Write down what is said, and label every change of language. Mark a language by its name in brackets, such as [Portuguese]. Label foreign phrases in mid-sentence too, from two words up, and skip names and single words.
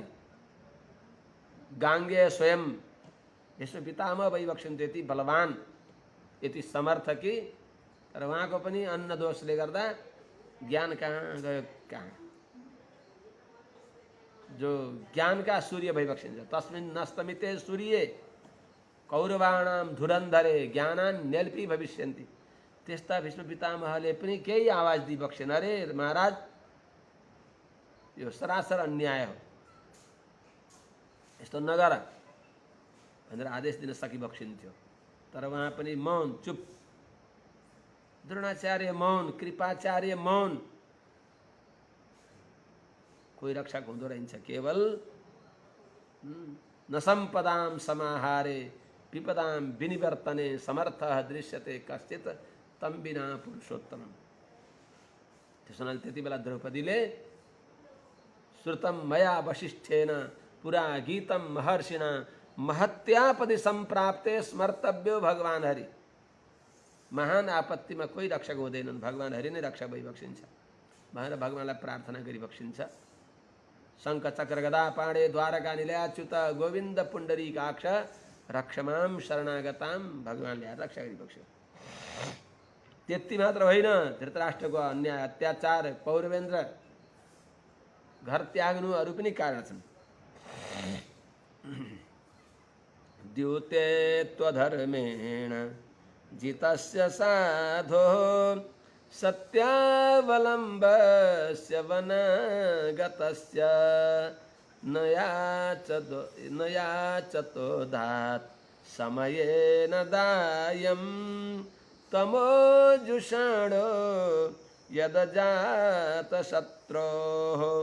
[Nepali] गाङ्गेय स्वयं यसो पितामह भइबक्सिन्थ्यो, यति बलवान यति समर्थ कि, तर उहाँको पनि अन्न दोषले गर्दा ज्ञान कहाँ गयो कहाँ। जो ज्ञानका सूर्य भइबक्सिन्छ, [Sanskrit] तस्मिन् नस्तमिते सूर्ये कौरवाणाम धुरन्धरे ज्ञानान् नेल्पी भविष्यन्ति। [Nepali] त्यस्ता भीष्म पितामहले पनि केही आवाज दिइबक्सेन। अरे महाराज यो सरासर अन्याय हो, यस्तो नगर भनेर आदेश दिन सकिबक्सिन्थ्यो। तर उहाँ पनि मौन, चुप। द्रोणाचार्य मौन, कृपाचार्य मौन। कोही रक्षक हुँदो रहन्छ केवल [Sanskrit] न सम्पदाम समाहारे विपदाम विनिवर्तने समर्थः दृश्यते कश्चित् तम बिना पुरुषोत्तमम्। [Nepali] त्यसो हुनाले त्यति बेला द्रौपदीले [Sanskrit] श्रुतम मया वशिष्ठेन पुरा गीतम महर्षिणा महत्यापदि सम्प्राप्ते स्मर्तव्यो भगवान हरि। [Nepali] महान आपत्तिमा कोही रक्षक हुँदैनन्, भगवान हरि नै रक्षक भइबक्सिन्छ भनेर भगवानलाई प्रार्थना गरिबक्सिन्छ। [Sanskrit] शङ्ख चक्र गदा पाणे द्वारका निलयाच्युत गोविन्द पुण्डरीकाक्ष रक्षमाम शरणागताम, [Nepali] भगवानले आएर रक्षा गरिबक्स्यो। त्यति मात्र होइन, धृतराष्ट्रको अन्याय अत्याचार, पौरवेन्द्र घर त्याग्नु अरू पनि कारण छन्। [Sanskrit] द्यूते त्वधर्मेण जितस्य साधो सत्यावलम्बस्य वनगतस्य न याचतोदात् समयेन दायं तमोजुषाणो यदजातशत्रोः।